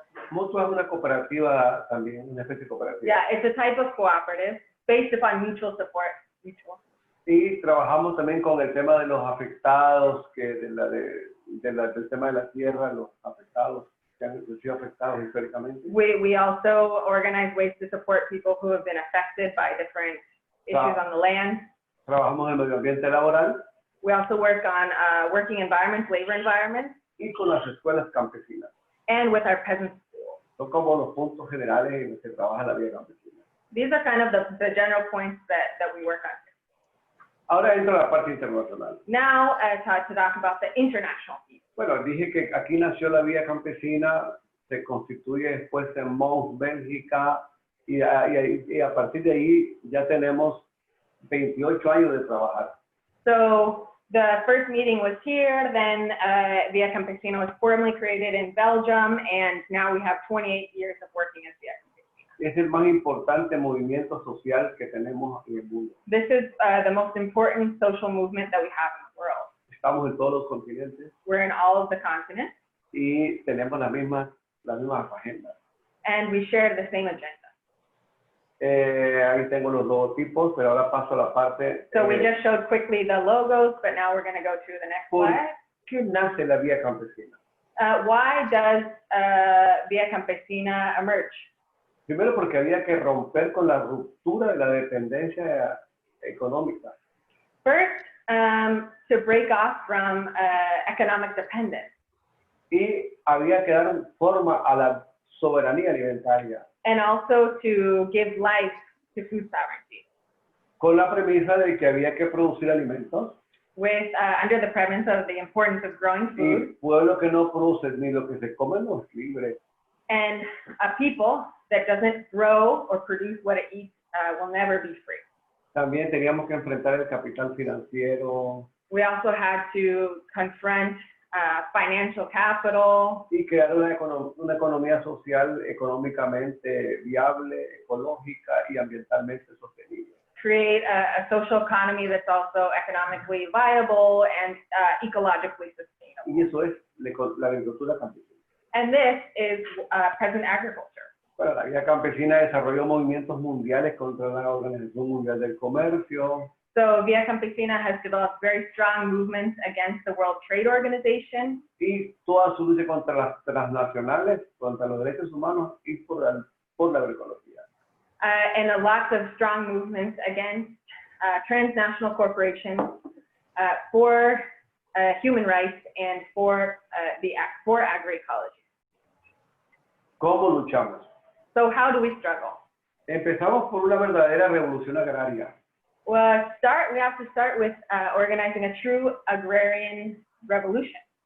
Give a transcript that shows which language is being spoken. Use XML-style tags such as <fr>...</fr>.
<es>Mutua es una cooperativa también, una especie de cooperativa.</es> <en>yeah, it's a type of cooperative based upon mutual support.</en> <es>Y trabajamos también con el tema de los afectados, del tema de la tierra, los afectados que han sido afectados históricamente.</es> <en>We also organize ways to support people who have been affected by different issues on the land.</en> <es>Trabajamos en el medio ambiente laboral</es> <en>We also work on working environments, labor environments,</en> <es>y con las escuelas campesinas.</es> <en>and with our peasant schools.</en> <es>Son como los puntos generales en los que trabaja la Vía Campesina.</es> <en>These are kind of the general points that we work on.</en> <es>Ahora entra la parte internacional.</es> <en>Now, to talk about the international piece.</en> <es>Bueno, dije que aquí nació la Vía Campesina, se constituye después en Mons, Bélgica, y a partir de ahí ya tenemos 28 años de trabajar.</es> <en>So the first meeting was here, then Via Campesina was formally created in Belgium, and now we have 28 years of working as Via Campesina.</en> <es>Es el más importante movimiento social que tenemos en el mundo.</es> <en>This is the most important social movement that we have in the world.</en> <es>Estamos en todos los continentes</es> <en>We're in all of the continents,</en> <es>y tenemos la misma agenda.</es> <en>and we share the same agenda.</en> <es>Ahí tengo los logotipos, pero ahora paso a la parte.</es> <en>So we just showed quickly the logos, but now we're going to go to the next</en> <es>¿Por</es> <en>slide.</en> <es>qué nace la Vía Campesina?</es> <en>Why does Via Campesina emerge?</en> <es>Primero porque había que romper con la ruptura de la dependencia económica.</es> <en>First, to break off from economic dependence,</en> <es>Y había que dar forma a la soberanía alimentaria,</es> <en>and also to give life to food sovereignty,</en> <es>con la premisa de que había que producir alimentos.</es> <en>with under the premise of the importance of growing</en> <es>Y</es> <en>food,</en> <es>el pueblo que no produce ni lo que se come no es libre.</es> <en>and a people that doesn't grow or produce what it eats will never be free.</en> <es>También teníamos que enfrentar el capital financiero</es> <en>We also had to confront financial capital</en> <es>y crear una economía social económicamente viable, ecológica y ambientalmente sostenible.</es> <en>create a social economy that's also economically viable and ecologically sustainable.</en> <es>Y eso es la agricultura campesina.</es> <en>And this is peasant agriculture.</en> <es>Bueno, la Vía Campesina desarrolló movimientos mundiales contra la Organización Mundial del Comercio,</es> <en>So Via Campesina has developed very strong movements against the World Trade Organization.</en> <es>Y toda su lucha contra las transnacionales, contra los derechos humanos y por la agroecología.</es> <en>And a lot of strong movements against transnational corporations for human rights and for agroecology.</en> <es>¿Cómo luchamos?</es> <en>So how do we struggle?</en> <es>Empezamos por una verdadera revolución agraria.</es> <en>Well, we have to start with organizing a true agrarian revolution.</en>